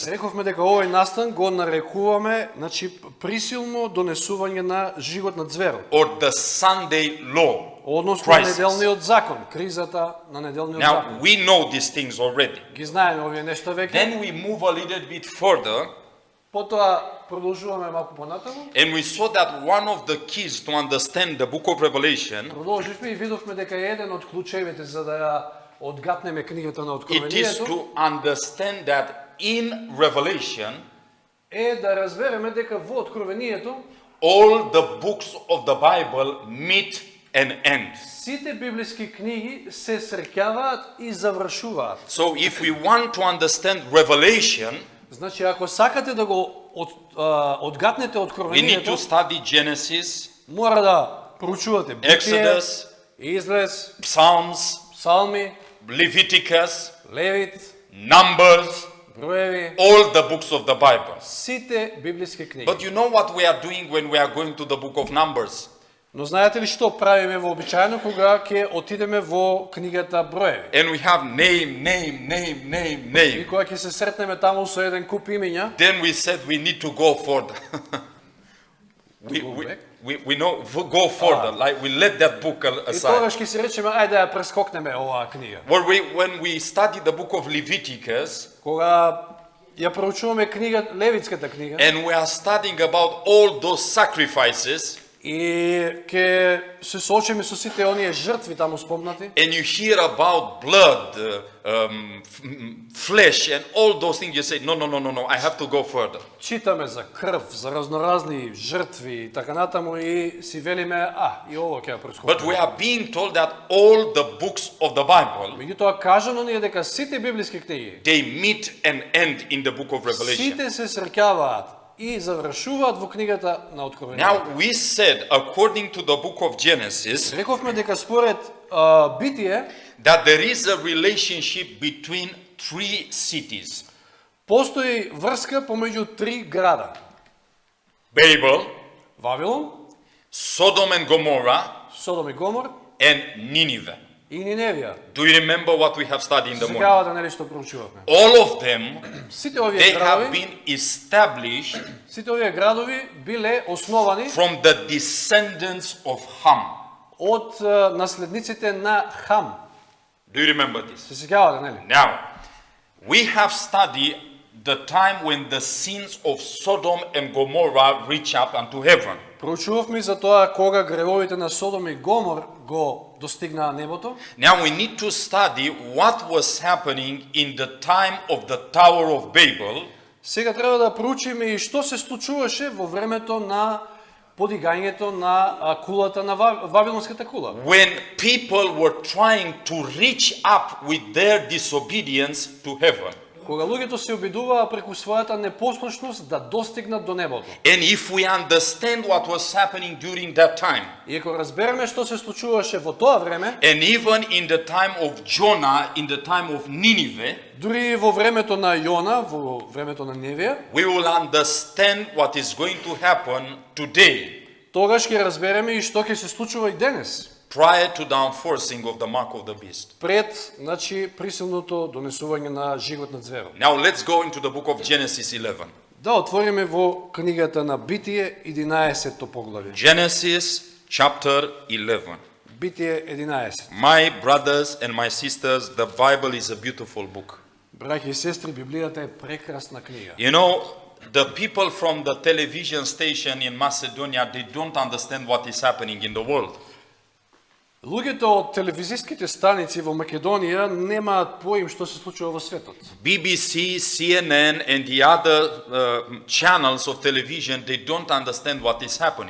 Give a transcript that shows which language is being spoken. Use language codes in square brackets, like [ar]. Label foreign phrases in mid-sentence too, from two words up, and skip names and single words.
[mk] Рековме дека овој настан го нарекуваме, значи присилно донесување на жигот на зверот, [en] Or the Sunday law. [mk] односно [en] Crisis. [mk] неделниот закон, кризата на неделниот [en] Now [mk] закон. [en] we know these things already. [mk] Ги знаеме овие нешта веќе. [en] Then we move a little bit further [mk] Потоа продолжуваме малку понатаму. [en] and we saw that one of the keys to understand the book of Revelation, [mk] Продолживме и видовме дека еден од клучевите за да ја одгатнеме книгата на [en] it is [mk] Откровението [en] to understand that in Revelation [mk] е да разбереме дека во Откровението [en] all the books of the Bible meet and end. [mk] сите библиски книги се среќаваат и завршуваат. [en] So if we want to understand Revelation, [mk] Значи, ако сакате да го одгатнете [en] we need [mk] Откровението, [en] to study Genesis, [mk] мора да проучувате Битие, [en] Exodus, [mk] Излез, [en] Psalms, [mk] Псалми, [en] Leviticus, [mk] Левит, [en] Numbers, [mk] Броеви, [en] all the books of the Bible. [mk] сите библиски книги. [en] But you know what we are doing when we are going to the book of Numbers? [mk] Но знаете ли што правиме вообичаено кога ќе отидеме во книгата Броеви? [en] And we have name. [mk] И кога ќе се сретнеме таму со еден куп имиња, [en] Then we said we need to go further. Go back? we know, go further, like we let that book [mk] и [en] aside. [mk] тогаш ќе се речеме ајде да ја прескокнеме оваа книга. [en] When we study the book of Leviticus, [mk] Кога ја проучуваме книга Левитската книга [en] and we are studying about all those sacrifices, [mk] и ќе се соочиме со сите оние жртви таму спомнати, [en] and you hear about blood, flesh, and all those things, you say, no, I have to go further. [mk] читаме за крв, за разноразни жртви и така натаму и си велиме, и ово ќе ја [en] But [mk] прескокнеме. [en] we are being told that all the books of the Bible, [mk] Меѓутоа кажано ни е дека сите библиски книги, [en] they meet and end in the book of Revelation. [mk] сите се среќаваат и завршуваат во книгата на Откровението. [en] Now we said, according to the book of Genesis, [mk] Рековме дека според Битие [en] that there is a relationship between three cities. [mk] постои врска помеѓу три града: [en] Babel, [mk] Вавилон, [en] Sodom and Gomorrah, [mk] Содом и Гомор [en] and Nineveh. [mk] и Ниневија. [en] Do you remember what we have studied in the morning? [mk] Сегавата нели што проучувавме. [en] All of them, [mk] Сите овие [en] they have [mk] градови, [en] been established [mk] сите овие градови биле основани [en] from the descendants of Ham. [mk] од наследниците на Хам. [en] Do you remember this? [mk] Се сеќавате, нели? [en] Now, we have studied the time when the sins of Sodom and Gomorrah reach up unto heaven. [mk] Проучувавме за тоа кога гревовите на Содом и Гомор го достигнаа небото. [en] Now we need to study what was happening in the time of the Tower of Babel [mk] Сега треба да проучиме и што се случуваше во времето на подигањето на кулата на Вавилонската кула. [en] when people were trying to reach up with their disobedience to heaven. [mk] Кога луѓето се обидуваа преку својата непослушност да достигнат до небото. [en] And if we understand what was happening during that time, [mk] И ако разбереме што се случуваше во тоа време, [en] and even in the time of Jonah, in the time of Nineveh, [mk] дури и во времето на Јона, во времето на Невија, [en] we will understand what is going to happen today, [mk] тогаш ќе разбереме и што ќе се случува и денес. [en] prior to the enforcing of the mark of the beast. [mk] Пред, значи, присилното донесување на жигот на зверот. [en] Now let's go into the book of Genesis 11. [mk] Да отвориме во книгата на Битие 11-то поглавје. [en] Genesis chapter 11. [mk] Битие 11. [en] My brothers and my sisters, the Bible is a beautiful book. [mk] Браќи и сестри, Библијата е прекрасна книга. [en] You know, the people from the television station in Macedonia, they don't understand what is happening in the world. [mk] Луѓето од телевизиските станици во Македонија немаат поим што се случува во светот. [en] BBC, CNN, and the other channels of television, they don't understand what is happening.